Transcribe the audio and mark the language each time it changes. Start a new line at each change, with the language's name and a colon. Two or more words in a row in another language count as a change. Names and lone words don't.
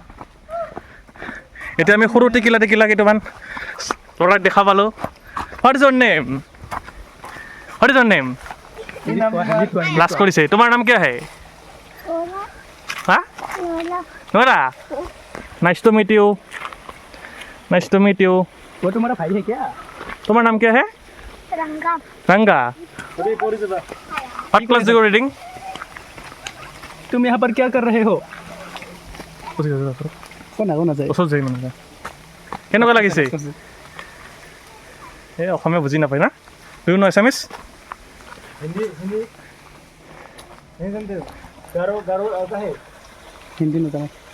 Assamese: এতিয়া আমি সৰু টেকিলা কেইটামান ল'ৰাক দেখা পালোঁ
English: what is your name
Assamese: লাজ কৰিছে তোমাৰ নাম কি আহে হা নোৰা
English: nice to meet you
Hindi: वो तुम्हारा भाई है क्या
Assamese: তোমাৰ নাম কি আহে ৰংগা
English: what class you reading
Hindi: तुम यहाँ पर क्या कर रहे हो
Assamese: কোন নাযায় ওচৰত যাই মানে কেনেকুৱা লাগিছে এই অসমীয়া বুজি নাপায় না
English: do you know Assamese
Assamese: হিন্দী নাজানে